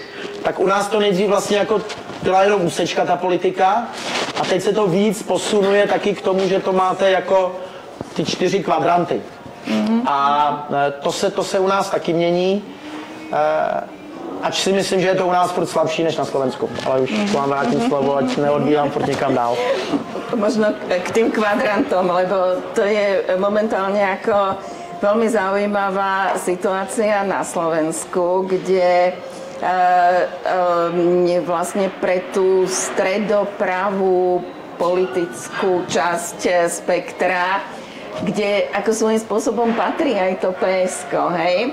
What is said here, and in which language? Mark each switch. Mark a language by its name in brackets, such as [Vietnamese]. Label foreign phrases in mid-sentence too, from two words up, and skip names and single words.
[Czech] Tak u nás to nejdřív vlastně jako byla jenom úsečka ta politika a teď se to víc posunuje taky k tomu, že to máte jako ty 4 kvadranty. A to se u nás taky mění, ač si myslím, že je to u nás furt slabší než na Slovensku, ale už vám vrátím slovo, ať neodbíhám furt někam dál. [Slovak] Možno k tým kvadrantom, lebo to je momentálne ako veľmi zaujímavá situácia na Slovensku, kde vlastne pre tú stredopravú politickú časť spektra, kde ako svojím spôsobom patrí aj to PSK, hej?